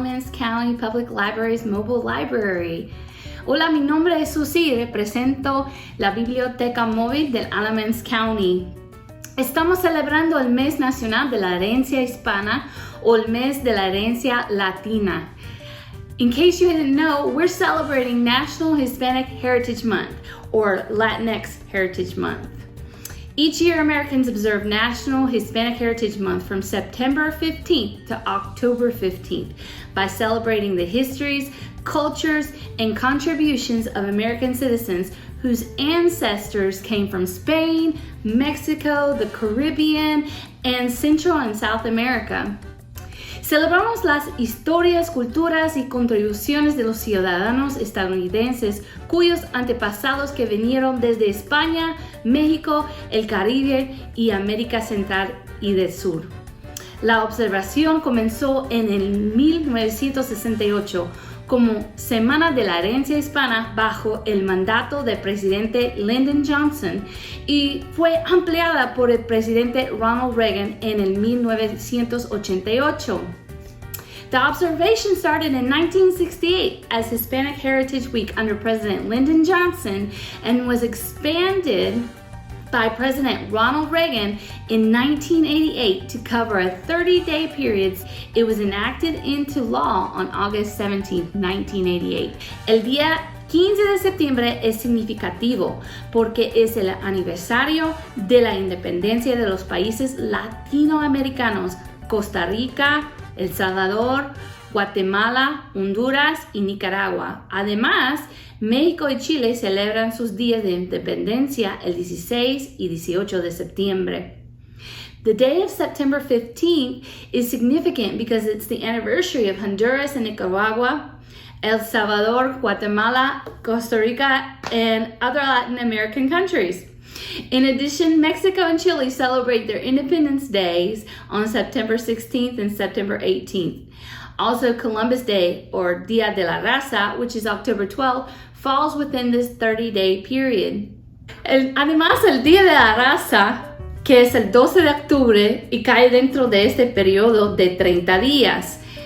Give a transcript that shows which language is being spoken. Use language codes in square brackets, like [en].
[en] County Public Library's mobile library. [es] Hola, mi nombre es Susie y represento la biblioteca móvil del Alamance County. Estamos celebrando el mes nacional de la herencia hispana o el mes de la herencia latina. [en] In case you didn't know, we're celebrating National Hispanic Heritage Month or Latinx Heritage Month. Each year, Americans observe National Hispanic Heritage Month from September 15th to October 15th by celebrating the histories, cultures, and contributions of American citizens whose ancestors came from Spain, Mexico, the Caribbean, and Central and South America. [es] Celebramos las historias, culturas y contribuciones de los ciudadanos estadounidenses cuyos antepasados que vinieron desde España, México, el Caribe y América Central y del Sur. La observación comenzó en el 1968 como Semana de la Herencia Hispana bajo el mandato del presidente Lyndon Johnson y fue ampliada por el presidente Ronald Reagan en el 1988. [en] The observation started in 1968 as Hispanic Heritage Week under President Lyndon Johnson and was expanded by President Ronald Reagan in 1988 to cover a 30-day period. It was enacted into law on August 17, 1988. [es] El día 15 de septiembre es significativo porque es el aniversario de la independencia de los países latinoamericanos, Costa Rica, El Salvador, Guatemala, Honduras y Nicaragua. Además, México y Chile celebran sus días de independencia el 16 y 18 de septiembre. [en] The day of September 15th is significant because it's the anniversary of Honduras and Nicaragua, El Salvador, Guatemala, Costa Rica, and other Latin American countries. In addition, Mexico and Chile celebrate their Independence Days on September 16th and September 18th. Also, Columbus Day, or Día de la Raza, which is October 12th, falls within this 30-day period. [es] Además, el Día de la Raza, que es el 12 de octubre y cae dentro de este periodo de 30 días.